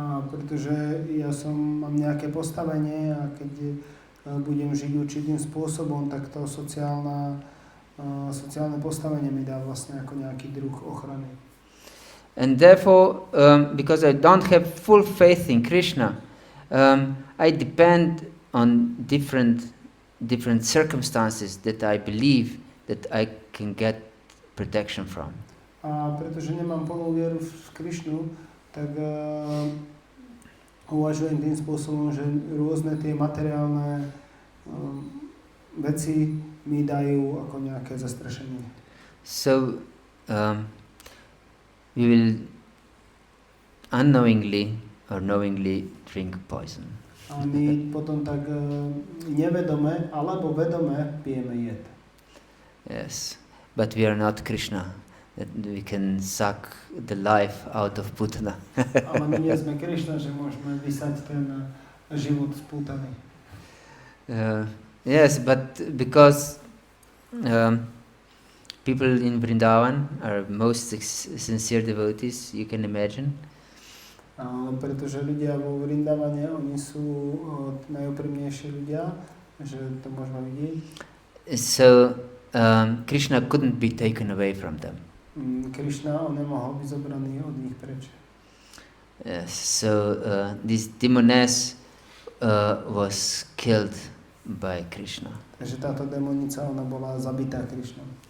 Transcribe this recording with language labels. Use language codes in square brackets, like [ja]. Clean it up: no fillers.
[sk] Pretože mám nejaké postavenie a keď budem žiť určitým spôsobom, tak to sociálne postavenie mi dá vlastne ako nejaký druh ochrany. [en] And therefore, because I don't have full faith in Krishna, I depend on different circumstances that I believe that I can get protection from. [sk] A pretože nemám plnú vieru v Krišnu, tak uvažujem tým spôsobom, že rôzne tie materiálne veci mi dajú ako nejaké zastrašenie. [en] So we will unknowingly or knowingly drink poison. [sk] A my potom tak nevedome alebo vedome pijeme jed. [en] Yes, but we are not Krishna, that we can suck the life out of Putana. [sk] Ale my nie sme Krišna, že môžeme vysať ten život z Putany. [en] Yes, but because people in Vrindavan are most sincere devotees, you can imagine. [sk] Pretože ľudia vo Vrindavane, oni sú najúprimnejší ľudia, že to môžeme vidieť. [en] So Krishna couldn't be taken away from them. [sk] Krishna, on nemohol byť zobraný od nich preč. [en] Yes, so this demoness was killed by Krishna. [sk] Takže táto demonica, ona bola zabitá Krishnom.